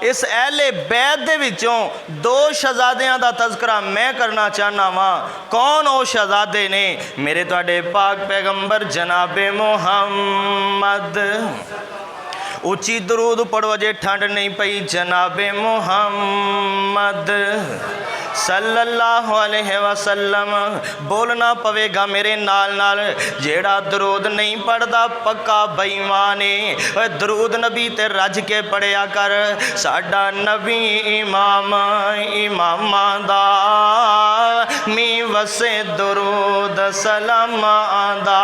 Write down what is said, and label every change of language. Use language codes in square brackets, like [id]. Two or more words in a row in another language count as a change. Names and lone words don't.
[pa] ਇਸ ਅਹਿਲੇ ਬੈਤ ਦੇ ਵਿੱਚੋਂ ਦੋ ਸ਼ਹਿਜ਼ਾਦੀਆਂ ਦਾ ਤਜ਼ਕਰਾ ਮੈਂ ਕਰਨਾ ਚਾਹੁਣਾ ਵਾਂ। ਕੌਣ ਓ ਸ਼ਹਿਜ਼ਾਦੇ ਨੇ? ਮੇਰੇ ਤੁਹਾਡੇ ਪਾਕ ਪੈਗ਼ੰਬਰ ਜਨਾਬੇ ਮੁਹੰਮਦ। ਉੱਚੀ ਦਰੂਦ ਪੜ੍ਹੋ ਜੇ ਠੰਡ ਨਹੀਂ ਪਈ। [ar] جناب محمد صلى الله عليه وسلم. [pa] ਬੋਲਣਾ ਪਵੇਗਾ ਮੇਰੇ ਨਾਲ ਨਾਲ, ਜਿਹੜਾ ਦਰੂਦ ਨਹੀਂ ਪੜ੍ਹਦਾ ਪੱਕਾ ਬੇਈਮਾਨ ਹੈ। ਦਰੂਦ ਨਬੀ ਤੇ ਰੱਜ ਕੇ ਪੜ੍ਹਿਆ ਕਰ। ਸਾਡਾ ਨਬੀ ਇਮਾਮ ਇਮਾਮਾਂ ਦਾ, ਮੀਂਹ ਵੱਸੇ ਦਰੂਦ ਸਲਾਮਾਂ ਦਾ।